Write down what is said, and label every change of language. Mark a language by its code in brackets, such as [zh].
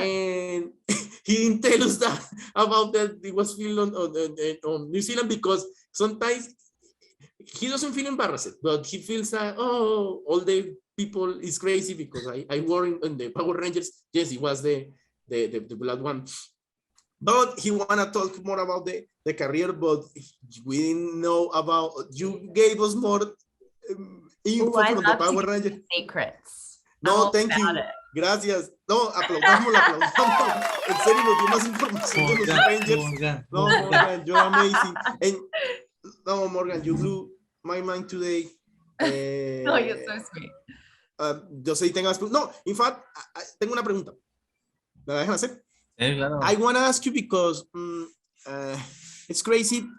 [en] And he didn't tell us that about that it was filmed on New Zealand because sometimes he doesn't feel embarrassed, but he feels that all the people is crazy because I wore in the Power Rangers. Yes, it was the blood one. But he wanna talk more about the career, but we didn't know about. You gave us more info from the Power Rangers. Secrets. No, thank you. [es] Gracias. No, aplaudamos. En serio, nos dio más información de los Rangers. [en] No, Morgan, you're amazing. And no, Morgan, you blew my mind today. Oh, you're so sweet. [es] Yo sé, tengas. No, [en] in fact, [es] tengo una pregunta. ¿Me la dejan hacer? Claro. [en] I want to ask you because it's crazy.